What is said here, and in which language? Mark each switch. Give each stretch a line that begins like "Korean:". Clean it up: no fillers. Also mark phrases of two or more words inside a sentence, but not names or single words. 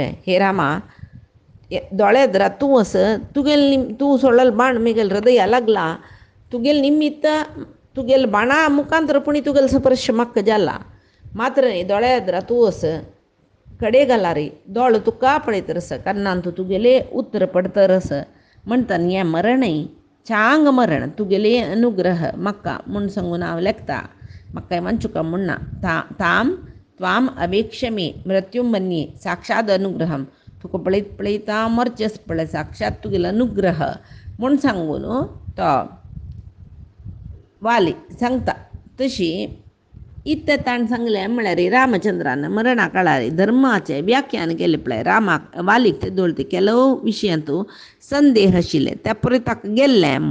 Konkani: हे रामा दोळे धरा, तूं वस, तूं सोडलेलो बाण मिगेल हृदया लागला, तुगेल निमित्त तुगेल बाणा मुखांतर पुणी तुगेल स्पर्श म्हाका जाला. मात्र न्ही दोळे धरा, तूं वस कडे घाला रे, दोळ तुका पळयतरस कन्नान तूं तुगेले उत्तर पडतरस म्हणटन हें मरणय चांग मरण तुगेले अनुग्रह म्हाका म्हूण सांगून हांव लेखता. म्हाका वांचुका म्हणना.
Sanskrit: ताम त्वाम अवेक्षमे मृत्यूम मन्ये साक्षात अनुग्रहम.
Konkani: तुका पळयत पळयता मरचेस पळय, साक्षात तुगेलो अनुग्रह म्हूण सांगून तो वाली सांगता. तशी इतलें ताण सांगलें म्हळ्यार रामचंद्रान मरणा काळार धर्माचें व्याख्यान केलें पळय. रामाक वालीक ते दोळती केलो विशयांत संदेह आशिल्ले त्या पळय ताका गेल्लें.